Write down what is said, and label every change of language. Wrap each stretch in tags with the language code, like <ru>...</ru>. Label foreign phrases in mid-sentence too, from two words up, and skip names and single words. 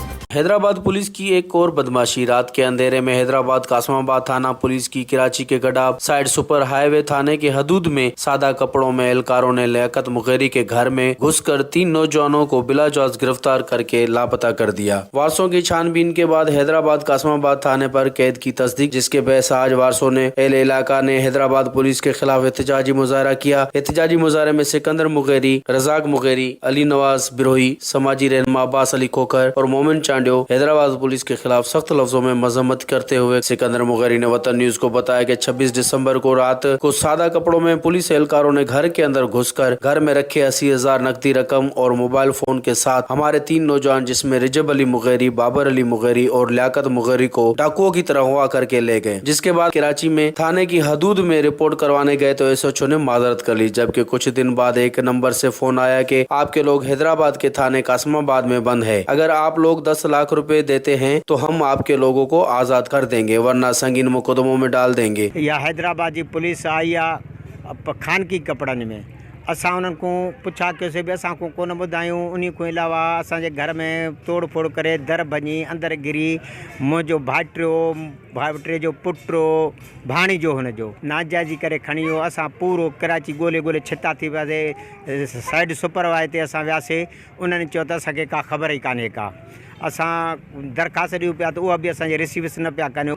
<ur>حیدرآباد پولیس کی ایک اور بدمعاشی۔ رات کے اندھیرے میں حیدرآباد قاسم آباد تھانہ پولیس کی کراچی کے گڈاب سائیڈ</ur> <en>super highway</en> <ur>تھانے کے حدود میں سادہ کپڑوں میں اہلکاروں نے لیاقت مغیری کے گھر میں گھس کر 3 نوجوانوں کو بلاجواز گرفتار کرکے لاپتہ کر دیا. وارثوں کی چھان بین کے بعد حیدرآباد قاسم آباد تھانے پر قید کی تصدیق، جس کے بحث آج وارثوں نے اہل علاقہ نے حیدرآباد پولیس کے خلاف احتجاجی مظاہرہ کیا. احتجاجی مظاہرے میں سکندر مغیری، رزاق مغیری، علی نواز بروہی، سماجی رہنما عباس علی کھوکھر اور مومن حیدرآباد پولیس کے خلاف سخت لفظوں میں مذمت کرتے ہوئے سکندر مغیری نے وطن نیوز کو بتایا کہ 26 دسمبر کو رات کو سادہ کپڑوں میں پولیس اہلکاروں نے گھر کے اندر گھس کر گھر میں رکھے 80,000 نقدی رقم اور</ur> <en>mobile phone</en> <ur>کے ساتھ ہمارے 3 نوجوان جس میں رجب علی مغیری، بابر علی مغیری اور لیاقت مغیری کو ڈاکوؤں کی طرح ہوا کرکے لے گئے. جس کے بعد کراچی میں تھانے کی حدود میں رپورٹ کروانے گئے تو ایس ایچ او نے معذرت کر لی، جبکہ کچھ دن بعد ایک نمبر سے فون آیا کہ آپ کے لوگ حیدرآباد کے تھانے قاسم آباد میں بند ہے، اگر آپ لوگ 10 لاکھ روپے دیتے ہیں تو ہم آپ کے لوگوں کو آزاد کر دیں گے، ورنہ سنگین مقدموں میں ڈال دیں گے.</ur> <sd>या हैदराबाद की पुलिस आई आहे खानगी कपड़नि में, असां उन्हनि को पुछा कयोसीं बि असां को कोन ॿुधायूं। उन खां अलावा असांजे घर में तोड़ फोड़ करे दर भञी अंदरि गिरी मुंहिंजो भाइटे जो पुटु भाणीजो हुनजो नाजाइज़ी करे खणी वियो। असां पूरो कराची ॻोल्हे छिता थी वियासीं। साइड सुपरवाइज़र ते असां वियासीं, उन्हनि चयो त असांखे का ख़बर ई कान्हे का। असां दरख़्वास्त ॾियूं पिया त उहा बि असांजे रिसीव्स न पिया कनि।</sd>